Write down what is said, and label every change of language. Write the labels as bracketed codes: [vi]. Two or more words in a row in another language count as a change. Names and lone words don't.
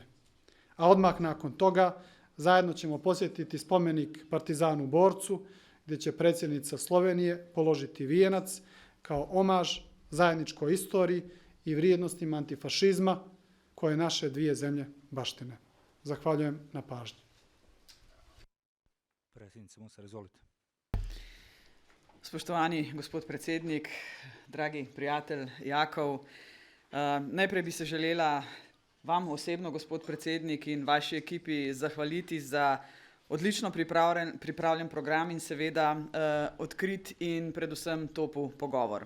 [sr] A odmah nakon toga zajedno ćemo posjetiti spomenik Partizanu borcu, gdje će predsjednica Slovenije položiti vijenac kao omaž zajedničkoj istoriji i vrijednostima antifašizma koje naše dvije zemlje baštine. Zahvaljujem na pažnji. Predsjednica Musar, izvolite. [sl] Spoštovani gospod predsednik, dragi prijatelj Jakov, najprej bi se želela vam osebno, gospod predsednik, in vaši ekipi zahvaliti za odlično pripravljen program in seveda odkrit in predvsem topel pogovor.